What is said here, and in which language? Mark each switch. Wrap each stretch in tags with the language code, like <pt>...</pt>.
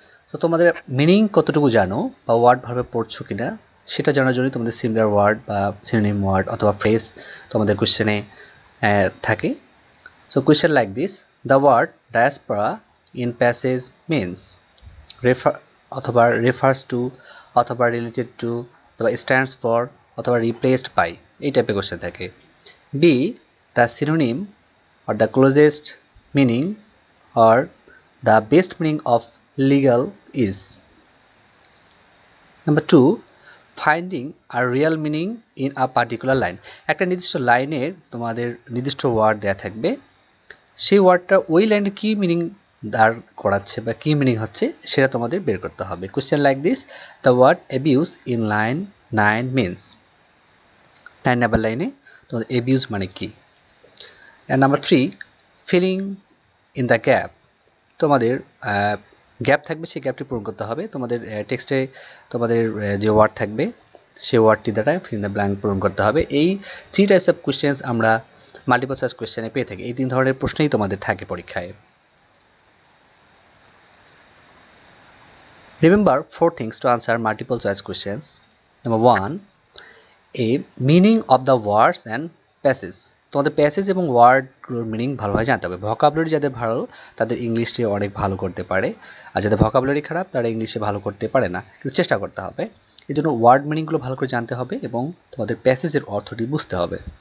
<bn>তো তোমাদের মিনিং কতটুকু জানো বা ওয়ার্ড ভাবে পড়ছো কিনা সেটা জানার জন্য তোমাদের সিমিলার ওয়ার্ড বা সিনোনিম ওয়ার্ড অথবা ফ্রেজ তোমাদের কোশ্চেনে থাকে।</bn> <en>so question like this, the word diaspora in passage means refer অথবা refers to অথবা related to অথবা stands for অথবা replaced by,</en> <bn>এই টাইপের কোশ্চেন থাকে।</bn> <en>B, the synonym or the closest meaning or the best meaning of legal is. Number 2, finding a real meaning in a particular line.</en> <bn>একটা নির্দিষ্ট লাইনের তোমাদের নির্দিষ্ট ওয়ার্ড দেয়া থাকবে, সেই ওয়ার্ডটা ওই লাইনে কি মিনিং দাঁড় করাচ্ছে বা কি মিনিং হচ্ছে সেটা তোমাদের বের করতে হবে।</bn> <en>Question like this, the word abuse in line 9 means.</en> <bn>9 number লাইনে তোমাদের অ্যাবিউজ মানে কি।</bn> <en>And number 3, filling in the gap.</en> <bn>তোমাদের গ্যাপ থাকবে, সেই গ্যাপটি পূরণ করতে হবে। তোমাদের টেক্সটে তোমাদের যে ওয়ার্ড থাকবে সেই ওয়ার্ডটি দ্বারা</bn> <en>fill in the blank</en> <bn>পূরণ করতে হবে। এই</bn> <en>3 types of questions</en> <bn>আমরা মাল্টিপল চয়েস কোশ্চেনে পেয়ে থাকি। এই 3 ধরনের প্রশ্নই তোমাদের থাকে পরীক্ষায়।</bn> <en>Remember 4 things to answer multiple choice questions. Number 1, a meaning of the words and passages.</en> <bn>তোমাদের প্যাসেজ এবং ওয়ার্ডগুলোর মিনিং ভালোভাবে জানতে হবে। ভোকাবুলারি যাদের ভালো তাদের ইংলিশে অনেক ভালো করতে পারে, আর যাদের ভোকাবুলারি খারাপ তারা ইংলিশে ভালো করতে পারে না, কিন্তু চেষ্টা করতে হবে। এই জন্য ওয়ার্ড মিনিংগুলো ভালো করে জানতে হবে এবং তোমাদের প্যাসেজের অর্থটি বুঝতে হবে।</bn>